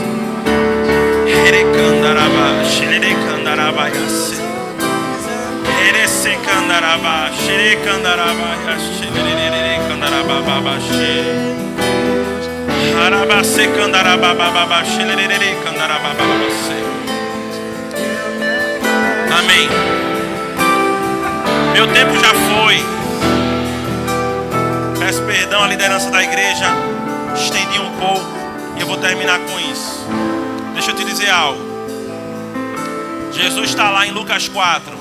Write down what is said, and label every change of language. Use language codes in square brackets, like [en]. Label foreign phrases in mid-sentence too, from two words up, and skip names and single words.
[pt] Here candaraba, shelere candarabaya se. Se candaraba, shere candaraba, shere candaraba baba she. Haraba se candaraba baba, shere candaraba baba se. Amém. Meu tempo já foi. Peço perdão à liderança da igreja. Estendi um pouco e eu vou terminar com isso. Deixa eu te dizer algo. Jesus está lá em Lucas 4.